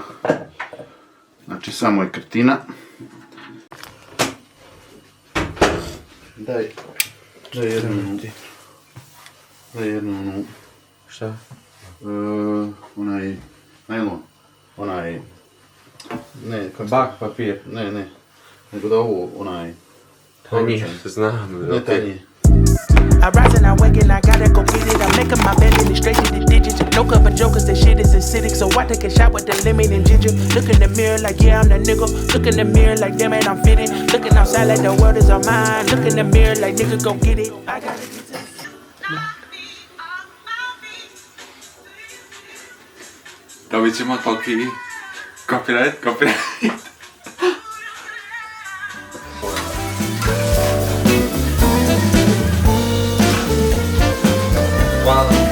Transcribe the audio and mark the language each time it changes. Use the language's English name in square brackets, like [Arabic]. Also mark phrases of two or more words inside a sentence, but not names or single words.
[Croatian] Znači samo je krtina. Daj jednu Šta? onaj najlon, onaj, ne, kako Bak papir. ne, nego da ovo, onaj, Tanji, znam. ne tanji. [English] I rise and I wake and I gotta go get it. I'm making my bed and it's straight to the digits. No cover jokers, that shit is acidic. So I take a shot with the lemon and ginger. Look in the mirror like, yeah, I'm that nigga. Look in the mirror like, damn it, I'm fitted. Looking outside like the world is all mine. Look in the mirror like, nigga, go get it. I got it. [Croatian] Dobit ćemo toliki copyright. Hvala.